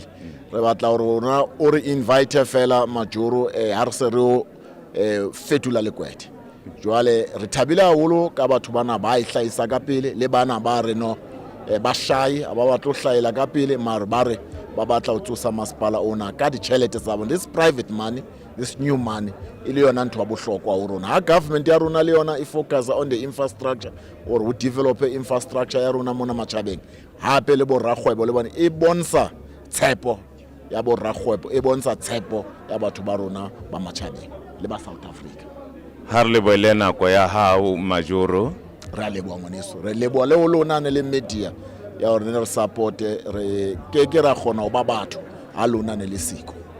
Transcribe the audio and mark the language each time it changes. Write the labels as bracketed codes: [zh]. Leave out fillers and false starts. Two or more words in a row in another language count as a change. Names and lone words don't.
[st] Re batla hore rona o re invite fela Majoro ha re se re o fetula lekwete. Jwale re thabile haholo ka batho bana ba e hlahisa ka pele le bana ba re no ba shy ha ba batla ho hlahela ka pele, mare ba re ba batla ho tsosa masepala ona ka ditjhelete tsa bona. [en] This private money, this new money [st] e le yona ntho ya bohlokwa ho rona. Ha government ya rona le yona e [en] focus on the infrastructure or [st] ho [en] develop infrastructure [st] ya rona mona Matjhabeng, hape le bo rakgwebo le bona e bontsha tshepo ya bo rakgwebo, e bontsha tshepo ya batho ba rona ba Matjhabeng le ba South Africa. Ha re lebohile nako ya hao Majoro. Re a leboha ngwaneso, re leboha le ho lona ne le media ya hore ne re support, re ke ra kgona ho ba batho ha lona ne le siko.